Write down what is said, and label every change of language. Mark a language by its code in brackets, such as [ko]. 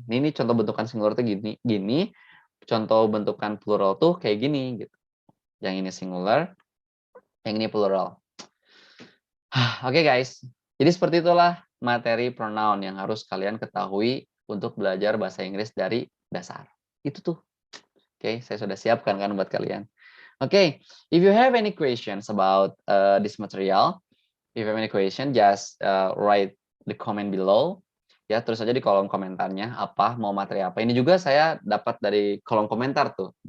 [id] Ini contoh bentukan singular tuh gini. Contoh bentukan plural tuh kayak gini gitu. Yang ini singular, yang ini plural. Oke guys. Jadi seperti itulah materi pronoun yang harus kalian ketahui untuk belajar bahasa Inggris dari dasar. Itu tuh. Oke, saya sudah siapkan kan buat kalian. [en] Okay, if you have any questions about this material, if you have any question, just write the comment below. [id] Ya, terus aja di kolom komentarnya apa mau materi apa. Ini juga saya dapat dari kolom komentar tuh.